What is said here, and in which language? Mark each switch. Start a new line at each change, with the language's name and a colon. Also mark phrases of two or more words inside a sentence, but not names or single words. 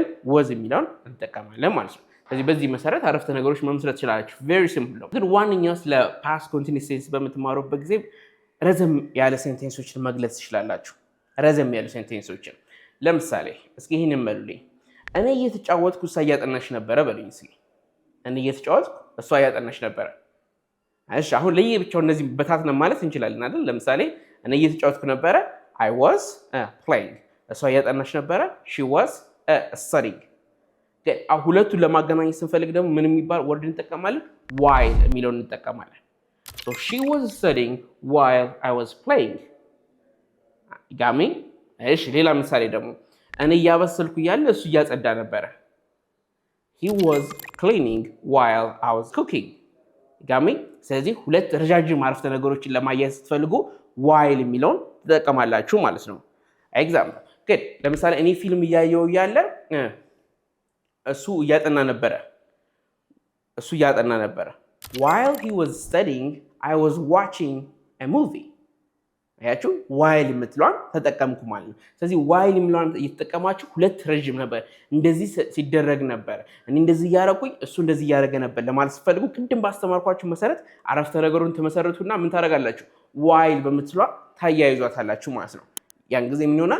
Amharic: ወዝ የሚለውን እንጠቀማለን ማለት ነው። ስለዚህ በዚህ መሰረት አረፍተ ነገሮች መመስረት ትችላላችሁ።
English: very simple
Amharic: ነው። ግን ዋነኛው ስለ
English: past continuous tense
Amharic: በምትማሩበት ጊዜ ረዘም ያለ ሴንቴንሶችን መግለጽ ትችላላችሁ። ረዘም ያሉ ሴንቴንሶችን ለምሳሌ እስኪ ይህንን በሉልኝ። እኔ እየተጫወትኩ እሷ እያጠናሽ ነበረ በሉኝ እስኪ። እኔ እየተጫወትኩ እሷ እያጠናሽ ነበረ። እሺ አሁን ለየብቻው እነዚህ በታትነ ማለት እንችላለን አይደል? ለምሳሌ እኔ እየተጫወትኩ ነበረ
English: I was playing።
Amharic: እሷ እያጠናሽ ነበረ
English: she was studying።
Amharic: ሁለቱን ለማገናኘት ስንፈልግ ደግሞ ምን የሚባል ወርድ እንጠቀማለን? while የሚለውን እንጠቀማለን።
English: so she was studying while I was playing።
Amharic: ጋሚ። እሺ ሌላ ምሳሌ ደግሞ እኔ እያበሰልኩ እያለ እሱ እያጸዳ ነበረ
English: he was cleaning while I was cooking።
Amharic: ጋሚ። ስለዚህ ሁለት ረጃጅም አረፍተ ነገሮችን ለማያያዝ ስትፈልጉ while የሚለውን ትጠቀማላችሁ ማለት ነው። ኤግዛምፕል ግን ለምሳሌ እኔ ፊልም እያየው እያለ እሱ እያጠና ነበረ
English: while he was studying I was watching a movie።
Amharic: አያችሁ while የምትለዋን ተጠቀምኩ ማለት ነው። ስለዚህ while የሚለዋን እየተጠቀማችሁ ሁለት ረጅም ነበር እንደዚህ ሲደረግ ነበር እኔ እንደዚህ እያረኩኝ እሱ እንደዚህ እያደረገ ነበር ለማለት ስትፈልጉ ቅድም ባስተማርኳችሁ መሰረት አረፍተ ነገሩን ተመሰረቱና ምን ታደርጋላችሁ? while በምትለዋ ታያይዟታላችሁ ማለት ነው። ያን ጊዜ ምን ይሆናል?